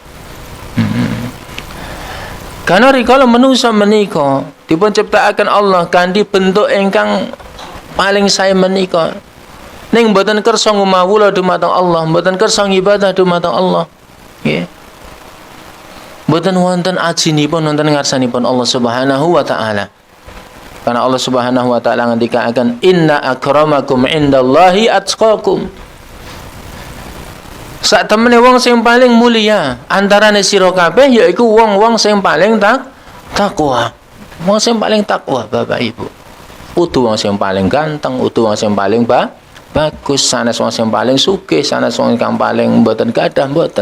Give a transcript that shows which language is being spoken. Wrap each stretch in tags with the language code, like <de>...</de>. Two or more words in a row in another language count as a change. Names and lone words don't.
<jv>Karena rikala manungsa menika dipun ciptakaken Allah kanthi bentuk ingkang paling sae menika. Ning mboten kersa ngumawula dumateng Allah, mboten kersa ngibadah dumateng Allah. Nggih. Mboten wonten ajinipun wonten ngarsanipun Allah</jv> <ar>سبحانه وتعالى.</ar> <jv>Karena Allah</jv> <ar>سبحانه وتعالى</ar> <jv>ngendikaken</jv> <ar>إن أكرمكم عند الله أتقاكم.</ar> <jv>Sak temene wong sing paling mulia antarane sira kabeh yaiku wong-wong sing paling takwa. Wong sing paling takwa Bapak Ibu. Utu wong sing paling ganteng, utu wong sing paling bagus, sanes wong sing paling sugih, sanes wong ingkang paling mboten gadah mboten.</jv>